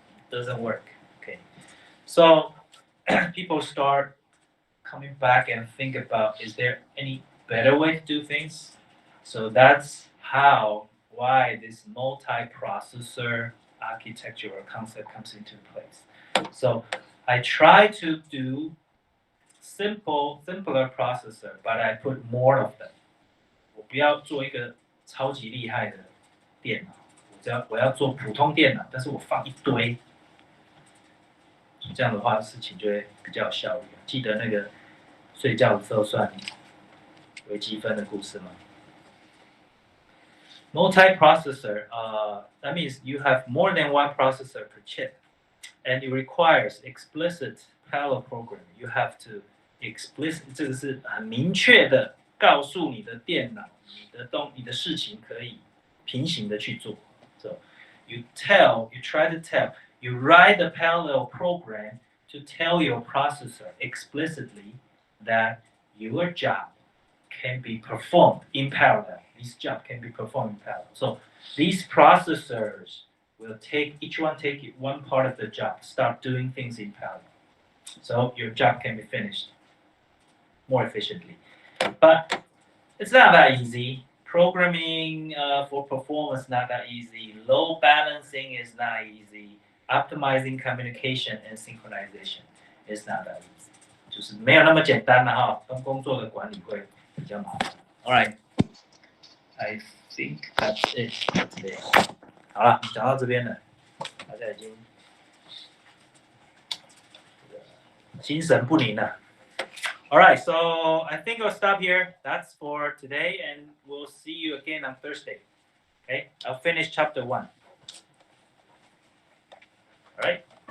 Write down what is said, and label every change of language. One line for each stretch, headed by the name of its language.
English: Doesn't work. Okay, so people start coming back and think about, is there any better way to do things? So that's why this multiprocessor architecture or concept comes into place. So I try to do simpler processor, but I put more of them.
Chinese: 我不要做一个超级厉害的电脑，我要做普通电脑，但是我放一堆，这样的话事情就会比较有效率。记得那个睡觉的时候算微积分的故事吗？
English: Multiprocessor, that means you have more than one processor per chip, and it requires explicit parallel programming. You have to explicit
Chinese: 这个是很明确的告诉你的电脑，你的事情可以平行的去做。
English: So you try to tell, you write the parallel program to tell your processor explicitly that your job can be performed in parallel. This job can be performed in parallel. So these processors will each one take one part of the job, start doing things in parallel. So your job can be finished more efficiently. But it's not that easy. Programming for performance is not that easy. Load balancing is not easy. Optimizing communication and synchronization is not that easy.
Chinese: 就是没有那么简单的哈，跟工作的管理会比较麻烦。
English: All right, I think that's it today.
Chinese: 好了，讲到这边了，大家已经心神不宁了。
English: All right, so I think I'll stop here. That's for today, and we'll see you again on Thursday. Okay, I'll finish chapter 1. All right.